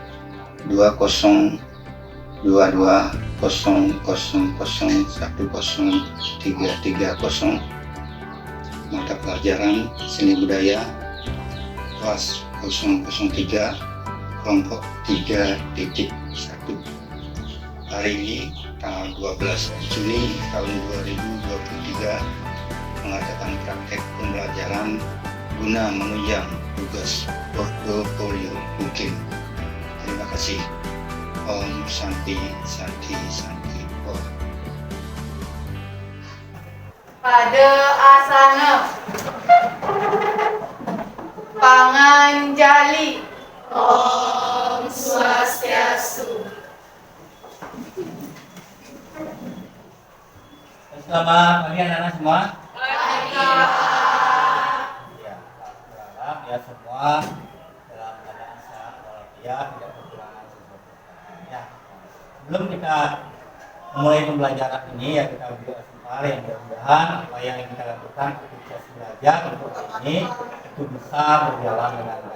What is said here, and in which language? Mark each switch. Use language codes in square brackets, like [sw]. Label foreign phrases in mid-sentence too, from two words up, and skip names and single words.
[id] 20220000103330, mata pelajaran seni budaya kelas 003 kelompok 3.1. Hari ini tanggal 12 Juni tahun 2023 mengadakan praktek pembelajaran guna menunjang tugas portofolio UGM. Terima kasih. [sa] Om Santi Santi Santi Om. [id] Pada asana Panganjali. [sa] Om Swastiastu. [id] Selamat pagi anak-anak semua. Pagi. Ya, berharap ya semua dalam keadaan sehat walafiat, tidak kekurangan sesuatu. Ya, sebelum kita memulai pembelajaran ini ya kita berdoa sebentar yang mudah-mudahan apa yang kita lakukan ketika belajar untuk hari ini itu bisa berjalan dengan baik.